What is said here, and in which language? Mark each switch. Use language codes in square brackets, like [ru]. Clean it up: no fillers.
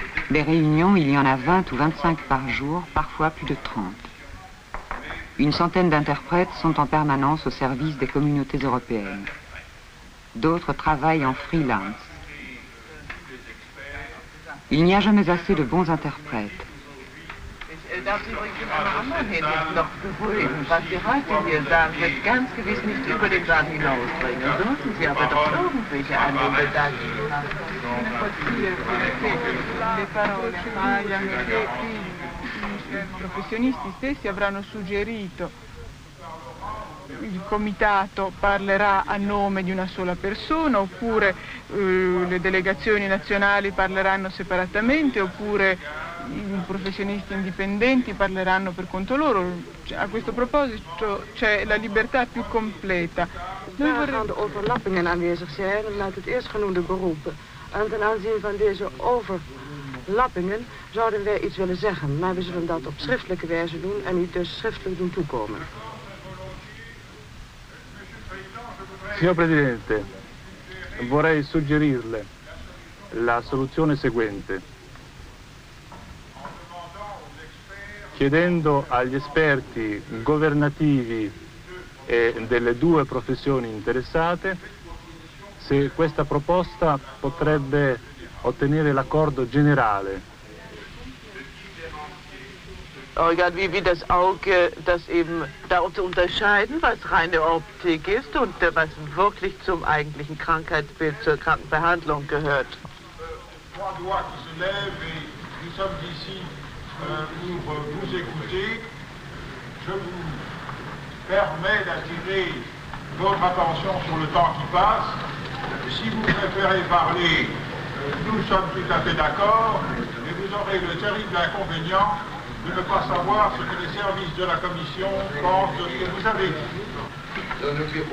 [fr] Les réunions, il y en a 20 ou 25 par jour, parfois plus de 30. Une centaine d'interprètes sont en permanence au service des communautés européennes. D'autres travaillent en freelance. Il n'y a jamais assez de bons interprètes. [de] Darf ich übrigens am anderen Ende noch beruhigen. Was Sie heute hier sagen, wird ganz gewiss nicht über den Saal hinausbringen. Sollten Sie aber doch irgendwelche Anliegen haben. [it] Le parole appaiono che i professionisti stessi avranno suggerito. Il comitato parlerà a nome di una sola persona, oppure le delegazioni nazionali parleranno separatamente, oppure i professionisti indipendenti parleranno per conto loro. A questo proposito c'è la libertà più completa. [nl] Daar gaan de overlappingen aanwezig zijn met het eerstgenoemde beroep. En ten aanzien van deze overlappingen zouden wij iets willen zeggen, maar we zullen dat op schriftelijke wijze doen en u dus schriftelijk doen toekomen. [it] Signor Presidente, vorrei suggerirle la soluzione seguente. Chiedendo agli esperti governativi e delle 2 professioni interessate se questa proposta potrebbe ottenere l'accordo generale. [de] Wie das Auge das eben da zu unterscheiden, was reine Optik ist und was wirklich zum eigentlichen Krankheitsbild, zur Krankenbehandlung gehört. [fr] Pour vous écouter, je vous permets d'attirer votre attention sur le temps qui passe. Si vous préférez parler, nous sommes tout à fait d'accord, mais vous aurez le terrible inconvénient de ne pas savoir ce que les services de la Commission pensent de ce que vous avez dit.